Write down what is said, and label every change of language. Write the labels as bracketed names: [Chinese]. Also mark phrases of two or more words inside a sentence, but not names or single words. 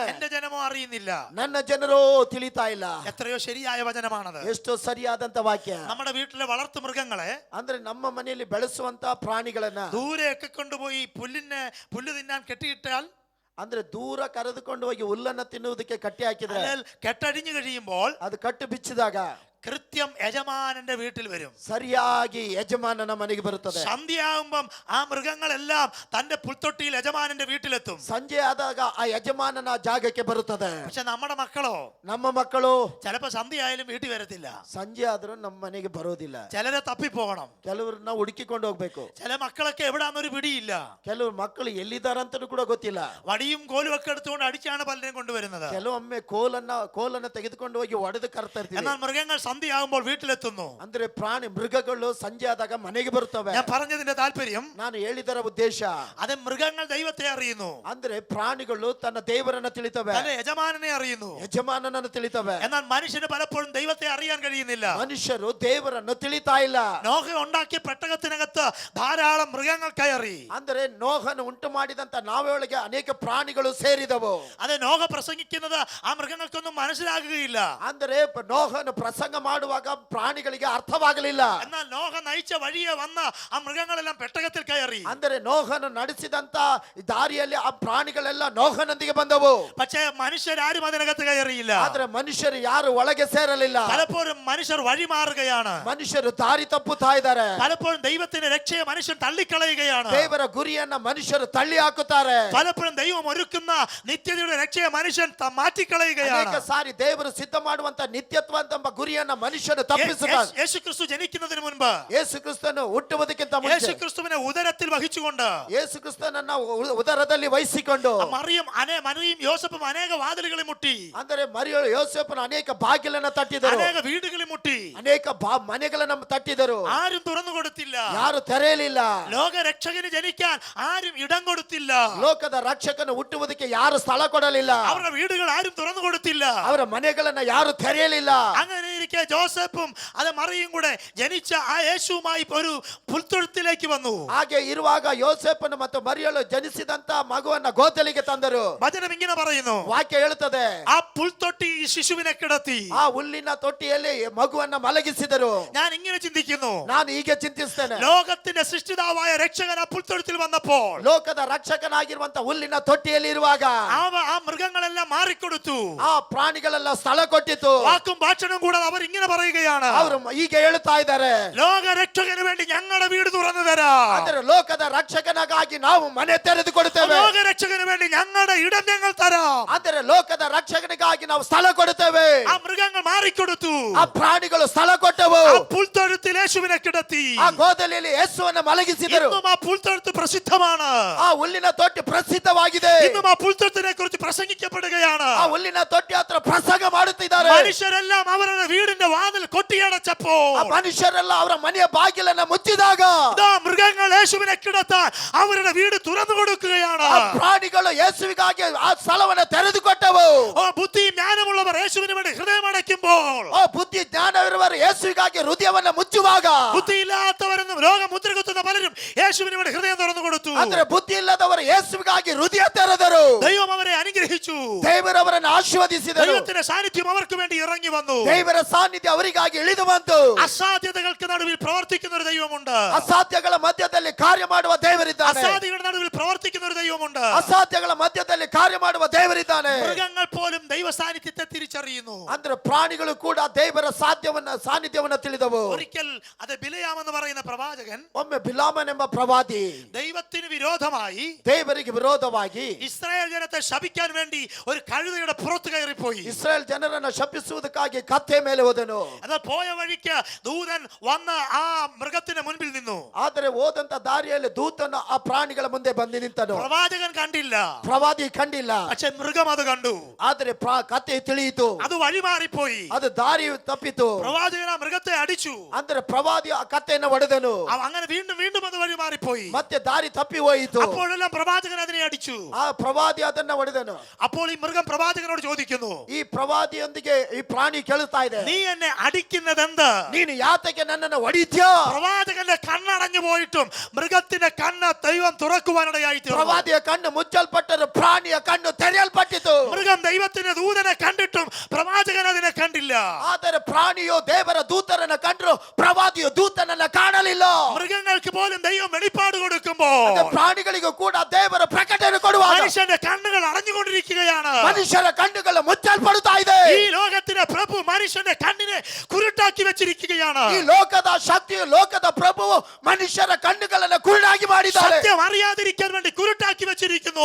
[Malayalam] എന്റെ ജനമോ അറിയുന്നില്ല. [Kannada] ನನ್ನ ಜನರು ತಿಳಿತಾ ಇಲ್ಲ. [Malayalam] എത്രയോ ശരിയായ വചനമാണത്. [Kannada] ಎಷ್ಟು ಸರಿಯಾದಂತ ವಾಕ್ಯ. [Malayalam] നമ്മുടെ വീട്ടിലെ വളർത്തു മൃഗങ്ങളെ [Kannada] ಅಂದ್ರೆ ನಮ್ಮ ಮನೆಯಲ್ಲಿ ಬೆಳೆಸುವಂತ ಪ್ರಾಣಿಗಳನ್ನ [Malayalam] ദൂരെയൊക്കെ കൊണ്ടുപോയി പുല്ല് തിന്നാൻ കെട്ടിയിട്ടാൽ, [Kannada] ಅಂದ್ರೆ ದೂರ ಕರೆದುಕೊಂಡು ಹೋಗಿ ಹುಲ್ಲನ್ನ ತಿನ್ನುವುದಕ್ಕೆ ಕಟ್ಟಿ ಹಾಕಿದ್ರೆ [Malayalam] കെട്ടടിഞ്ഞു കഴിയുമ്പോൾ [Kannada] ಅದು ಕಟ್ಟು ಬಿಚ್ಚಿದಾಗ [Malayalam] കൃത്യം യജമാനന്റെ വീട്ടിൽ വരും. [Kannada] ಸರಿಯಾಗಿ ಯಜಮಾನನ ಮನೆಗೆ ಬರುತ್ತದೆ. [Malayalam] സന്ധ്യയാകുമ്പം ആ മൃഗങ്ങളെല്ലാം തന്റെ പുൽത്തൊട്ടിയിൽ യജമാനന്റെ വീട്ടിലെത്തും. [Kannada] ಸಂಜೆ ಆದಾಗ ಆ ಯಜಮಾನನ ಜಾಗಕ್ಕೆ ಬರುತ್ತದೆ. [Malayalam] പക്ഷെ നമ്മുടെ മക്കളോ, [Kannada] ನಮ್ಮ ಮಕ್ಕಳು [Malayalam] ചിലപ്പോ സന്ധ്യയായാലും വീട്ടിൽ വരത്തില്ല. [Kannada] ಸಂಜೆ ಆದ್ರೂ ನಮ್ಮ ಮನೆಗೆ ಬರೋದಿಲ್ಲ. [Malayalam] ചിലരെ തപ്പിപ്പോകണം. [Kannada] ಕೆಲವ್ರನ್ನ ಹುಡುಕಿಕೊಂಡು ಹೋಗ್ಬೇಕು. [Malayalam] ചില മക്കളൊക്കെ എവിടാന്നൊരു പിടിയില്ല. [Kannada] ಕೆಲವು ಮಕ್ಕಳು ಎಲ್ಲಿದ್ದಾರಂತನೂ ಕೂಡ ಗೊತ್ತಿಲ್ಲ. [Malayalam] വടിയും കോലും ഒക്കെ എടുത്തുകൊണ്ട് അടിച്ചാണ് പലരെയും കൊണ്ടുവരുന്നത്. [Kannada] ಕೆಲವೊಮ್ಮೆ ಕೋಲನ್ನ ತೆಗೆದುಕೊಂಡು ಹೋಗಿ ಒಡೆದು ಕರ್ತಾ ಇರ್ತೀವಿ. [Malayalam] എന്നാൽ മൃഗങ്ങൾ സന്ധ്യയാകുമ്പോൾ വീട്ടിലെത്തുന്നു. [Kannada] ಅಂದ್ರೆ ಮೃಗಗಳು ಸಂಜೆ ಆದಾಗ ಮನೆಗೆ ಬರುತ್ತವೆ. [Malayalam] ഞാൻ പറഞ്ഞതിന്റെ താല്പര്യം, [Kannada] ನಾನು ಹೇಳಿದರ ಉದ್ದೇಶ, [Malayalam] അത് മൃഗങ്ങൾ ദൈവത്തെ അറിയുന്നു. [Kannada] ಅಂದ್ರೆ ಪ್ರಾಣಿಗಳು ತನ್ನ ದೇವರನ್ನ ತಿಳಿತವೆ, [Malayalam] തന്റെ യജമാനനെ അറിയുന്നു. [Kannada] ಯಜಮಾನನನ್ನು ತಿಳಿತವೆ. [Malayalam] എന്നാൽ മനുഷ്യന് പലപ്പോഴും ദൈവത്തെ അറിയാൻ കഴിയുന്നില്ല. [Kannada] ಮನುಷ್ಯರು ದೇವರನ್ನು ತಿಳಿತಾ ಇಲ್ಲ. [Malayalam] നോഹ ഉണ്ടാക്കിയ പെട്ടകത്തിനകത്ത് ധാരാളം മൃഗങ്ങൾ കയറി. [Kannada] ಅಂದ್ರೆ ನೋಹನು ಉಂಟು ಮಾಡಿದಂತ ನಾವೆಯೊಳಗೆ ಅನೇಕ ಪ್ರಾಣಿಗಳು ಸೇರಿದವು. [Malayalam] അത് നോഹ പ്രസംഗിക്കുന്നത് ആ മൃഗങ്ങൾക്കൊന്നും മനസ്സിലാകുകയില്ല. [Kannada] ಅಂದ್ರೆ ನೋಹನು ಪ್ರಸಂಗ ಮಾಡುವಾಗ ಪ್ರಾಣಿಗಳಿಗೆ ಅರ್ಥವಾಗಲಿಲ್ಲ. [Malayalam] എന്നാൽ നോഹ നയിച്ച വഴിയെ വന്ന ആ മൃഗങ്ങളെല്ലാം പെട്ടകത്തിൽ കയറി. [Kannada] ಅಂದರೆ ನೋಹನು ನಡೆಸಿದಂತ ದಾರಿಯಲ್ಲಿ ಆ ಪ್ರಾಣಿಗಳೆಲ್ಲ ನೋಹನೊಂದಿಗೆ ಬಂದವು. [Malayalam] പക്ഷേ മനുഷ്യരാരും അതിനകത്ത് കയറിയില്ല. [Kannada] ಆದ್ರೆ ಮನುಷ್ಯರು ಯಾರು ಒಳಗೆ ಸೇರಲಿಲ್ಲ. [Malayalam] പലപ്പോഴും മനുഷ്യർ വഴി മാറുകയാണ്. [Kannada] ಮನುಷ್ಯರು ದಾರಿ ತಪ್ಪುತ್ತಾ ಇದ್ದಾರೆ. [Malayalam] പലപ്പോഴും ദൈവത്തിന്റെ രക്ഷയെ മനുഷ്യൻ തള്ളിക്കളയുകയാണ്. [Kannada] ದೇವರ ಗುರಿಯನ್ನ ಮನುಷ್ಯರು ತಳ್ಳಿ ಹಾಕುತ್ತಾರೆ. [Malayalam] പലപ്പോഴും ദൈവം ഒരുക്കുന്ന നിത്യതയുടെ രക്ഷയെ മനുഷ്യൻ മാറ്റിക്കളയുകയാണ്. [Kannada] ಅನೇಕ ಸಾರಿ ದೇವರು ಸಿದ್ಧ ಮಾಡುವಂತ ನಿತ್ಯತ್ವ ಎಂಬ ಗುರಿಯನ್ನ ಮನುಷ್ಯನು ತಪ್ಪಿಸುತ್ತಾನೆ. [Malayalam] യേശു ക്രിസ്തു ജനിക്കുന്നതിന് മുൻപ്, [Kannada] ಯೇಸು ಕ್ರಿಸ್ತನು ಹುಟ್ಟುವುದಕ್ಕಿಂತ [Malayalam] യേശു [Kannada] ಮುಂಚೆ [Malayalam] ക്രിസ്തുവിനെ ഉദരത്തിൽ വഹിച്ചുകൊണ്ട് [Kannada] ಯೇಸು ಕ್ರಿಸ್ತನನ್ನ ಉದರದಲ್ಲಿ ವಹಿಸಿಕೊಂಡು [Malayalam] മറിയം യോസഫും അനേക വാതിലുകളിൽ മുട്ടി, [Kannada] ಅಂದರೆ ಮರಿಯಳು ಯೋಸೇಫನ ಅನೇಕ ಬಾಗಿಲನ್ನ ತಟ್ಟಿದರು, [Malayalam] അനേക വീടുകളിൽ മുട്ടി. [Kannada] ಅನೇಕ ಮನೆಗಳನ್ನ ತಟ್ಟಿದರು. [Malayalam] ആരും തുറന്നു കൊടുത്തില്ല. [Kannada] ಯಾರು ತೆರೆಯಲಿಲ್ಲ. [Malayalam] ലോക രക്ഷകന് ജനിക്കാൻ ആരും ഇടം കൊടുത്തില്ല. [Kannada] ಲೋಕದ ರಕ್ಷಕನು ಹುಟ್ಟುವುದಕ್ಕೆ ಯಾರು ಸ್ಥಳ ಕೊಡಲಿಲ್ಲ. [Malayalam] അവരുടെ വീടുകൾ ആരും തുറന്നു കൊടുത്തില്ല. [Kannada] ಅವರ ಮನೆಗಳನ್ನ ಯಾರು ತೆರೆಯಲಿಲ್ಲ. [Malayalam] അങ്ങനെ ഇരിക്കെ ജോസഫും അത് മറിയും കൂടെ ജനിച്ച ആ യേശുവുമായി ഒരു പുൽത്തൊഴുത്തിലേക്ക് വന്നു. [Kannada] ಹಾಗೆ ಇರುವಾಗ ಯೋಸೇಫನು ಮತ್ತು ಮರಿಯಳು ಜನಿಸಿದಂತ ಮಗುವನ್ನ ಗೋತಲಿಗೆ ತಂದರು. [Malayalam] വചനം ഇങ്ങനെ പറയുന്നു, [Kannada] ವಾಕ್ಯ ಹೇಳುತ್ತದೆ, [Malayalam] ആ പുൽത്തൊട്ടി ഈ ಶಿಶುവിനെ കിടത്തി. [Kannada] ಆ ಹುಲ್ಲಿನ ತೊಟ್ಟಿಯಲ್ಲಿ ಮಗುವನ್ನ ಮಲಗಿಸಿದರು. [Malayalam] ഞാൻ ഇങ്ങനെ ചിന്തിക്കുന്നു, [Kannada] ನಾನು ಹೀಗೆ ಚಿಂತಿಸ್ತೇನೆ, [Malayalam] ലോകത്തിന്റെ സൃഷ്ടിതാവായ രക്ഷകൻ ആ പുൽത്തൊഴുത്തിൽ വന്നപ്പോൾ [Kannada] ಲೋಕದ ರಕ್ಷಕನಾಗಿರುವಂತ ಹುಲ್ಲಿನ ತೊಟ್ಟಿಯಲ್ಲಿ ಇರುವಾಗ [Malayalam] ആ മൃഗങ്ങളെല്ലാം മാറിക്കൊടുത്തു. [Kannada] ಆ ಪ್ರಾಣಿಗಳೆಲ್ಲ ಸ್ಥಳ ಕೊಟ್ಟಿತು. [Malayalam] വാക്കും ഭാഷണം കൂടാതെ അവർ ഇങ്ങനെ പറയുകയാണ്, [Kannada] ಅವರು ಹೀಗೆ ಹೇಳುತ್ತಾ ಇದ್ದಾರೆ, [Malayalam] ലോക രക്ഷകന് വേണ്ടി ഞങ്ങളുടെ വീട് തുറന്നു തരാം. [Kannada] ಅಂದರೆ ಲೋಕದ ರಕ್ಷಕನಿಗಾಗಿ ನಾವು ಮನೆ ತೆರೆದು ಕೊಡುತ್ತೇವೆ. [Malayalam] ലോക രക്ഷകന് വേണ്ടി ഞങ്ങളുടെ ഇടം ഞങ്ങൾ തരാം. [Kannada] ಅಂದರೆ ಲೋಕದ ರಕ್ಷಕನಿಗಾಗಿ ನಾವು ಸ್ಥಳ ಕೊಡುತ್ತೇವೆ. [Malayalam] ആ മൃഗങ്ങൾ മാറിക്കൊടുത്തു. [Kannada] ಆ ಪ್ರಾಣಿಗಳು ಸ್ಥಳ ಕೊಟ್ಟವು. [Malayalam] ആ പുൽത്തൊഴുത്തിൽ യേശുവിനെ കിടത്തി. [Kannada] ಆ ಗೋದಲಿಯಲ್ಲಿ ಯೇಸುವನ್ನು ಮಲಗಿಸಿದರು. [Malayalam] ഇന്നും ആ പുൽത്തൊഴുത്ത് പ്രസിദ്ധമാണ്. [Kannada] ಆ ಹುಲ್ಲಿನ ತೊಟ್ಟಿ ಪ್ರಸಿದ್ಧವಾಗಿದೆ. [Malayalam] ഇന്നും ആ പുൽത്തൊഴുത്തിനെ കുറിച്ച് പ്രസംഗിക്കപ്പെടുകയാണ്. [Kannada] ಆ ಹುಲ್ಲಿನ ತೊಟ್ಟಿ ಹತ್ರ ಪ್ರಸಂಗ ಮಾಡುತ್ತಿದ್ದಾರೆ. [Malayalam] മനുഷ്യരെല്ലാം അവരുടെ വീടിന്റെ വാതിൽ കൊട്ടിയടച്ചപ്പോൾ, [Kannada] ಆ ಮನುಷ್ಯರೆಲ್ಲ ಅವರ ಮನೆಯ ಬಾಗಿಲನ್ನ ಮುಚ್ಚಿದಾಗ [Malayalam] ഇതാ മൃഗങ്ങൾ യേശുവിനെ കിടത്താൻ അവരുടെ വീട് തുറന്നു കൊടുക്കുകയാണ്. [Kannada] ಆ ಪ್ರಾಣಿಗಳು ಯೇಸುವಿಗಾಗಿ ಆ ಸ್ಥಳವನ್ನು ತೆರೆದುಕೊಟ್ಟವು. [Malayalam] ഓ ബുദ്ധി ജ്ഞാനമുള്ളവർ യേശുവിന് വേണ്ടി ഹൃദയം അടയ്ക്കുമ്പോൾ, [Kannada] ಆ ಬುದ್ಧಿ ಜ್ಞಾನವಿರುವರು ಯೇಸುವಿಗಾಗಿ ಹೃದಯವನ್ನು ಮುಚ್ಚುವಾಗ, [Malayalam] ബുദ്ധിയില്ലാത്തവരെന്നും രോഗം മുദ്രകുത്തുന്ന പലരും യേശുവിന് വേണ്ടി ഹൃദയം തുറന്നു കൊടുത്തു. [Kannada] ಅಂದ್ರೆ ಬುದ್ಧಿ ಇಲ್ಲದವರು ಯೇಸುವಿಗಾಗಿ ಹೃದಯ ತೆರೆದರು. [Malayalam] ദൈവം അവരെ അനുഗ്രഹിച്ചു. [Kannada] ದೇವರವರನ್ನು ಆಶೀರ್ವದಿಸಿದರು. [Malayalam] ദൈവത്തിന്റെ സാന്നിധ്യം അവർക്ക് വേണ്ടി ഇറങ്ങി വന്നു. [Kannada] ದೇವರ ಸಾನ್ನಿಧ್ಯ ಅವರಿಗಾಗಿ ಇಳಿದು ಬಂತು. [Malayalam] അസാധ്യതകൾക്ക് നടുവിൽ പ്രവർത്തിക്കുന്ന ഒരു ദൈവമുണ്ട്. [Kannada] ಅಸಾಧ್ಯಗಳ ಮಧ್ಯದಲ್ಲಿ ಕಾರ್ಯ ಮಾಡುವ ದೇವರಿದ್ದಾನೆ. [Malayalam] അസാധ്യങ്ങളുടെ നടുവിൽ പ്രവർത്തിക്കുന്ന ഒരു ദൈവമുണ്ട്. [Kannada] ಅಸಾಧ್ಯಗಳ ಮಧ್ಯದಲ್ಲಿ ಕಾರ್ಯ ಮಾಡುವ ದೇವರಿದ್ದಾನೆ. [Malayalam] മൃഗങ്ങൾ പോലും ദൈവ സാന്നിധ്യത്തെ തിരിച്ചറിയുന്നു. [Kannada] ಅಂದ್ರೆ ಪ್ರಾಣಿಗಳು ಕೂಡ ದೇವರ ಸಾನ್ನಿಧ್ಯವನ್ನ ತಿಳಿದವು. [Malayalam] ഒരിക്കൽ അത് ബിലയാമെന്ന് പറയുന്ന പ്രവാചകൻ [Kannada] ಒಮ್ಮೆ ಬಿಲಾಮನ್ ಎಂಬ ಪ್ರವಾದಿ [Malayalam] ദൈവത്തിന് വിരോധമായി [Kannada] ದೇವರಿಗೆ ವಿರೋಧವಾಗಿ [Malayalam] ഇസ്രായേൽ ജനത്തെ ശപിക്കാൻ വേണ്ടി ഒരു കഴുതയുടെ പുറത്ത് കയറിപ്പോയി. [Kannada] ಇಸ್ರಾಯೇಲ್ ಜನರನ್ನ ಶಪಿಸುವುದಕ್ಕಾಗಿ ಕತ್ತೆ ಮೇಲೆ ಹೋದನು. [Malayalam] എന്നാൽ പോയ വഴിക്ക് ദൂതൻ വന്ന് ആ മൃഗത്തിന് മുൻപിൽ നിന്നു. [Kannada] ಆದರೆ ಹೋದಂತ ದಾರಿಯಲ್ಲಿ ದೂತನು ಆ ಪ್ರಾಣಿಗಳ ಮುಂದೆ ಬಂದು ನಿಂತನು. [Malayalam] പ്രവാചകൻ കണ്ടില്ല, [Kannada] ಪ್ರವಾದಿ ಕಂಡಿಲ್ಲ. [Malayalam] പക്ഷെ മൃഗം അത് കണ്ടു. [Kannada] ಆದರೆ ಕತೆ ತಿಳಿಯಿತು, [Malayalam] അത് വഴിമാറിപ്പോയി. [Kannada] ಅದು ದಾರಿ ತಪ್ಪಿತು. [Malayalam] പ്രവാചകൻ ആ മൃഗത്തെ അടിച്ചു. [Kannada] ಅಂದ್ರೆ ಪ್ರವಾದಿ ಆ ಕತ್ತೆಯನ್ನು ಹೊಡೆದನು. [Malayalam] അങ്ങനെ വീണ്ടും വീണ്ടും അത് വഴിമാറിപ്പോയി. [Kannada] ಮತ್ತೆ ದಾರಿ ತಪ್ಪಿ ಹೋಯಿತು. [Malayalam] അപ്പോഴെല്ലാം പ്രവാചകൻ അതിനെ അടിച്ചു. [Kannada] ಆ ಪ್ರವಾದಿ ಅದನ್ನ ಹೊಡೆದನು. [Malayalam] അപ്പോൾ ഈ മൃഗം പ്രവാചകനോട് ചോദിക്കുന്നു, [Kannada] ಈ ಪ್ರವಾದಿಯೊಂದಿಗೆ ಈ ಪ್ರಾಣಿ ಕೇಳುತ್ತಾ ಇದೆ, [Malayalam] നീ എന്നെ അടിക്കുന്നതെന്ത്? [Kannada] ನೀನು ಯಾತಕ್ಕೆ ನನ್ನನ್ನು ಹೊಡಿತ್ಯೋ? [Malayalam] പ്രവാചകന്റെ കണ്ണടഞ്ഞു പോയിട്ടും മൃഗത്തിന്റെ കണ്ണ് ദൈവം തുറക്കുവാനിടയായി തീർന്നു. [Kannada] ಪ್ರವಾದಿಯ ಕಣ್ಣು ಮುಚ್ಚಲ್ಪಟ್ಟರು, ಪ್ರಾಣಿಯ ಕಣ್ಣು ತೆರೆಯಲ್ಪಟ್ಟಿತು. [Malayalam] മൃഗം ദൈവത്തിന്റെ ദൂതനെ കണ്ടിട്ടും പ്രവാചകൻ അതിനെ കണ്ടില്ല. [Kannada] ಆದರೆ ಪ್ರಾಣಿಯು ದೇವರ ದೂತರನ್ನ ಕಂಡ್ರು, ಪ್ರವಾದಿಯು ದೂತನನ್ನ ಕಾಣಲಿಲ್ಲ. [Malayalam] മൃഗങ്ങൾക്ക് പോലും ദൈവം വെളിപ്പാട് കൊടുക്കുമ്പോൾ [Kannada] ಅದೇ ಪ್ರಾಣಿಗಳಿಗೂ ಕೂಡ ದೇವರ ಪ್ರಕಟಣೆ ಕೊಡುವಾಗ [Malayalam] മനുഷ്യന്റെ കണ്ണുകൾ അടഞ്ഞുകൊണ്ടിരിക്കുകയാണ്. [Kannada] ಮನುಷ್ಯರ ಕಣ್ಣುಗಳು ಮುಚ್ಚಲ್ಪಡುತ್ತಾ ಇದೆ. [Malayalam] ഈ ലോകത്തിന്റെ പ്രഭു മനുഷ്യന്റെ കണ്ണിനെ കുരുട്ടാക്കി വെച്ചിരിക്കുകയാണ്. [Kannada] ಈ ಲೋಕದ ಶಕ್ತಿಯು, ಲೋಕದ ಪ್ರಭುವು ಮನುಷ್ಯರ ಕಣ್ಣುಗಳನ್ನು ಕುರುಡಾಗಿ ಮಾಡಿದ್ದಾರೆ. [Malayalam] സത്യം അറിയാതിരിക്കാൻ വേണ്ടി കുരുട്ടാക്കി വെച്ചിരിക്കുന്നു.